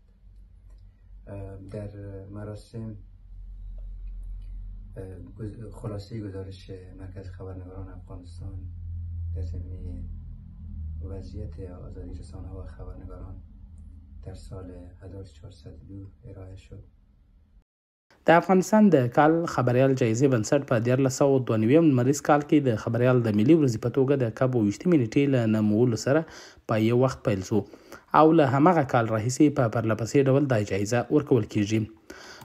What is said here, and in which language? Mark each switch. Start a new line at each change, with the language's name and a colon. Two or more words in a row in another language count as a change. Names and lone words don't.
Persian: در مراسم خلاصه گزارش مرکز خبرنگاران افغانستان در زمینه وضعیت آزادی رسانه‌ها و خبرنگاران در سال 1402 ارائه شد.
Pashto: د افغانستان د کال خبریال جایزې بنسټ په 1492 لمریز کال کې د خبریال د ملي ورځې په توګه د کب 20 نیټې له نومولو سره په یو وخت پیل شو او له همغه کال راهیسې په پرلپسې ډول دا جایزه ورکول کیږي.